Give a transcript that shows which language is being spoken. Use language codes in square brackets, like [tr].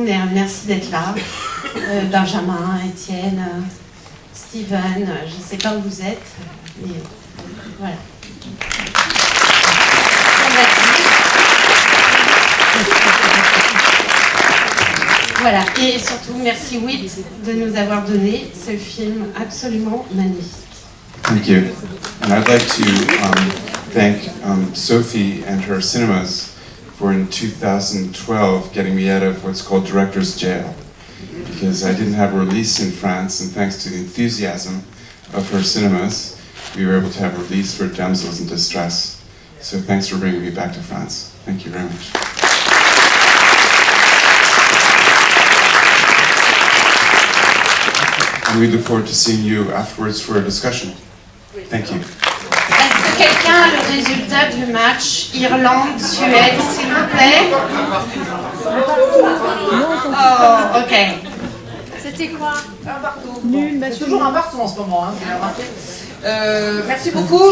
[fr] Merci d'être là. Benjamin, Étienne, Steven, je ne sais pas où vous êtes, mais voilà. Voilà, et surtout merci WIT de nous avoir donné ce film absolument magnifique. [en] Thank you. And I'd like to thank Sophie and her cinemas for in 2012 getting me out of what's called director's jail, because I didn't have a release in France, and thanks to the enthusiasm of her cinemas, we were able to have a release for Damsels in Distress. So thanks for bringing me back to France. Thank you very much. And we look forward to seeing you afterwards for a discussion. Thank you. [fr] Est-ce que quelqu'un a le résultat du match Irlande-Suède, s'il vous plaît? [en] Oh, ok. [fr] C'était quoi? Un partout. Nul, c'est toujours un partout en ce moment, hein, vous l'avez remarqué. Merci beaucoup.